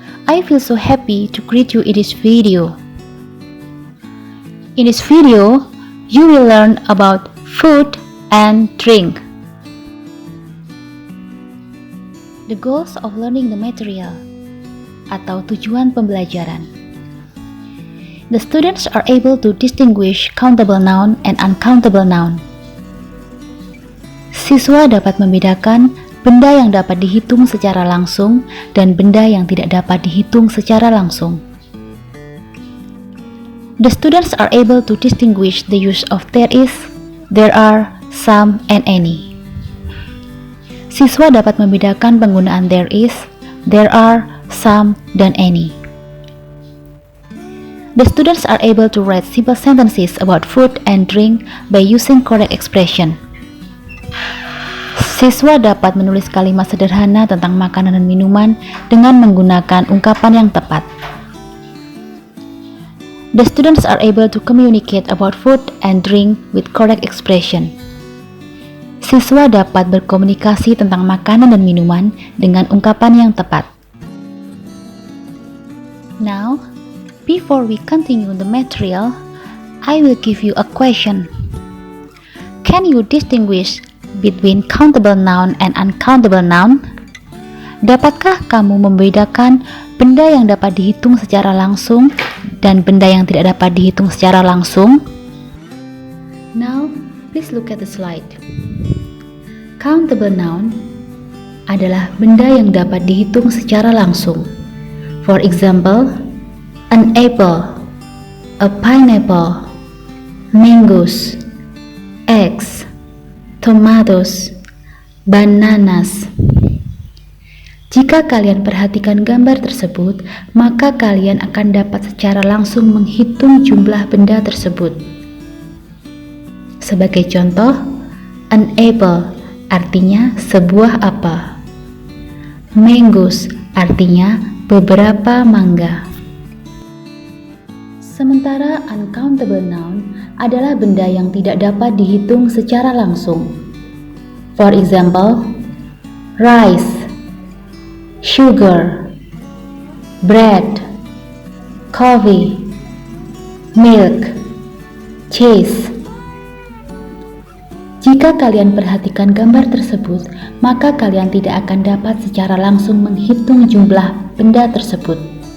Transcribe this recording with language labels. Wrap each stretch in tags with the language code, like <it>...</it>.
<en>I feel so happy to greet you in this video. In this video, you will learn about food and drink. The goals of learning the material atau tujuan pembelajaran. The students are able to distinguish countable noun and uncountable noun.</en> <id>Siswa dapat membedakan benda yang dapat dihitung secara langsung dan benda yang tidak dapat dihitung secara langsung.</id> <en>The students are able to distinguish the use of there is, there are, some, and any.</en> <id>Siswa dapat membedakan penggunaan there is, there are, some, dan any.</id> <en>The students are able to write simple sentences about food and drink by using correct expression.</en> <id>Siswa dapat menulis kalimat sederhana tentang makanan dan minuman dengan menggunakan ungkapan yang tepat.</id> <en>The students are able to communicate about food and drink with correct expression.</en> <id>Siswa dapat berkomunikasi tentang makanan dan minuman dengan ungkapan yang tepat.</id> <en>Now, before we continue the material, I will give you a question. Can you distinguish between countable noun and uncountable noun?</en> <id>Dapatkah kamu membedakan benda yang dapat dihitung secara langsung dan benda yang tidak dapat dihitung secara langsung?</id> <en>Now, please look at the slide.</en> <id>Countable noun adalah benda yang dapat dihitung secara langsung.</id> <en>For example, an apple, a pineapple, mangoes, eggs, tomatoes, bananas.</en> <id>Jika kalian perhatikan gambar tersebut, maka kalian akan dapat secara langsung menghitung jumlah benda tersebut. Sebagai contoh, an apple artinya sebuah apel. Mangoes artinya beberapa mangga. Sementara uncountable noun adalah benda yang tidak dapat dihitung secara langsung.</id> <en>For example, rice, sugar, bread, coffee, milk, cheese.</en> <id>Jika kalian perhatikan gambar tersebut, maka kalian tidak akan dapat secara langsung menghitung jumlah benda tersebut.</id>